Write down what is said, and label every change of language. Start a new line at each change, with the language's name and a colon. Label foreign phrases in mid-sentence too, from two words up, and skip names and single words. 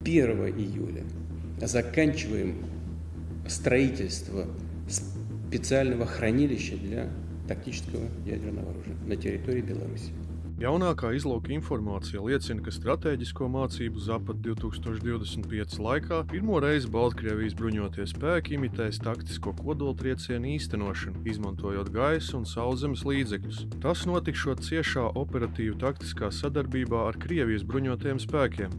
Russian: 1 июля заканчиваем строительство специального хранилища для тактического ядерного оружия на территории Беларуси.
Latvian: Jaunākā izlūka informācija liecina, ka stratēģisko mācību Zapad 2025 laikā pirmo reizi Baltkrievijas bruņotie spēki imitēs taktisko kodoltriecienu īstenošanu, izmantojot gaisa un sauszemes līdzekļus. Tas notikšot ciešā operatīva taktiskā sadarbībā ar Krievijas bruņotajiem spēkiem.